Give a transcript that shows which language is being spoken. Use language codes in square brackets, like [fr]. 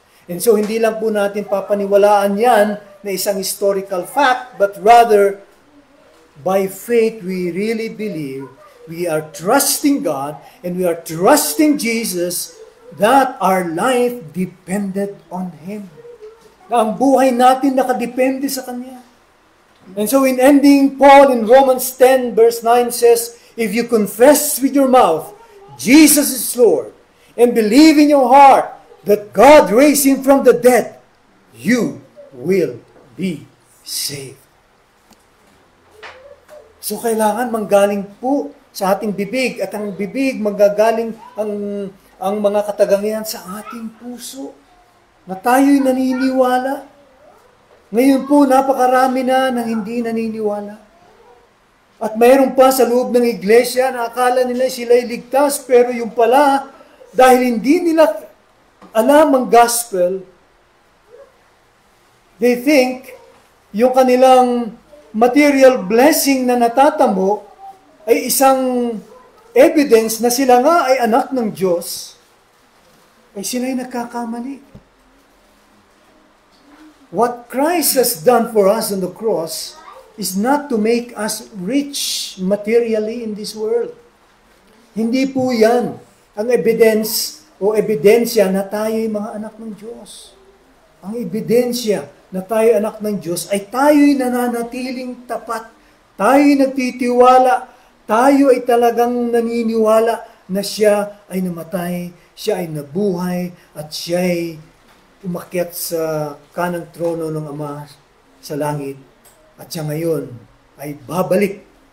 [en] And so, [tl] hindi lang po natin papaniwalaan yan na isang [en] historical fact, but rather, by faith, we really believe, we are trusting God, and we are trusting Jesus, that our life depended on Him. [tl] Na ang buhay natin nakadepende sa Kanya. [en] And so in ending, Paul in Romans 10 verse 9 says, if you confess with your mouth, Jesus is Lord, and believe in your heart that God raised Him from the dead, you will be saved. [tl] So kailangan manggaling po sa ating bibig, at ang bibig manggagaling ang mga katagangian sa ating puso, na tayo'y naniniwala. Ngayon po, napakarami na nang hindi naniniwala. At mayroon pa sa loob ng iglesia na akala nila sila'y ligtas, pero yung pala, dahil hindi nila alam ang gospel, [en] they think [tl] yung kanilang material blessing na natatamo ay isang evidence na sila nga ay anak ng Diyos, ay sila'y nagkakamali. [en] What Christ has done for us on the cross is not to make us rich materially in this world. [tl] Hindi po yan ang evidence o ebidensya na tayo'y mga anak ng Diyos. Ang ebidensya na tayo'y anak ng Diyos ay tayo'y nananatiling tapat. Tayo'y nagtitiwala. Tayo ay talagang naniniwala na siya ay namatay, siya ay nabuhay, at siya ay umakyat sa kanang trono ng Ama sa langit, at siya ngayon ay babalik,